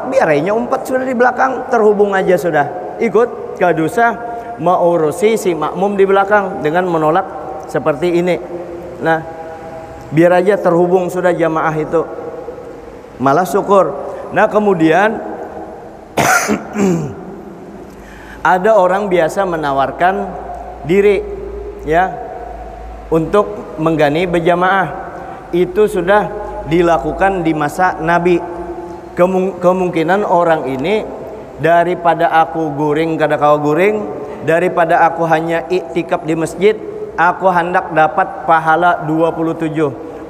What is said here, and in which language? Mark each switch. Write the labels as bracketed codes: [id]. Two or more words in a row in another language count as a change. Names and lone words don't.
[id] Biarnya umpat sudah di belakang, terhubung aja sudah, ikut, gak usah mau urusi si makmum di belakang dengan menolak seperti ini. Nah, biar aja terhubung sudah jamaah itu, malah syukur. Nah, kemudian ada orang biasa menawarkan diri ya untuk menggani berjamaah. Itu sudah dilakukan di masa Nabi. Kemungkinan orang ini, [bjn] daripada aku guring kada kau guring, [id] daripada aku hanya iktikaf di masjid, aku hendak dapat pahala 27.